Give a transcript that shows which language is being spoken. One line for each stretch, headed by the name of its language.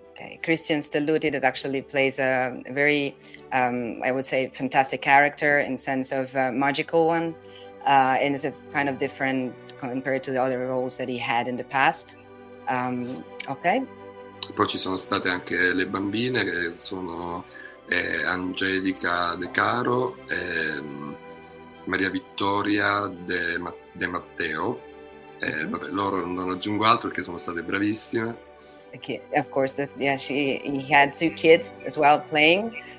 English: Okay, Christian Stelluti that actually plays a very, I would say, fantastic character in sense of magical one, and is a kind of different compared to the other roles that he had in the past. Ok.
Italian: Poi ci sono state anche le bambine che sono Angelica De Caro e Maria Vittoria De Matteo. Vabbè, loro non aggiungo altro perché sono state bravissime.
English: Okay, of course, he had two kids as well playing.